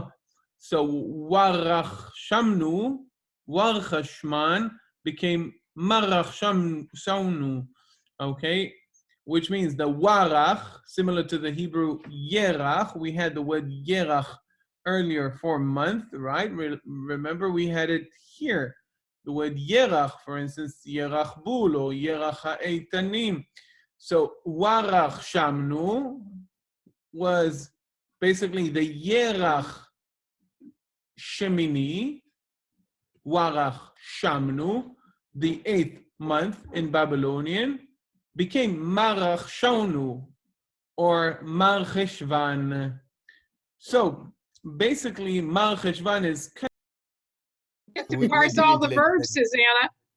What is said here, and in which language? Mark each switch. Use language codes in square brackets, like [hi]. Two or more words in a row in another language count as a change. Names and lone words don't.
[en] So warachshamnu, warchashman became marachshamnu, okay? Which means the warach, similar to the Hebrew yerach. We had the word yerach earlier for month, right? Remember, we had it here. The word yerach, for instance, [he] ירח בול [en] or [he] ירח האיתנים. [en] So [akk] warach shamnu [en] was basically the [he] ירח שמיני, [akk] warach shamnu, [en] the 8th month in Babylonian, became marachshonu or Marcheshvan. So basically, Marcheshvan is. You have to parse all the verbs, Susanna.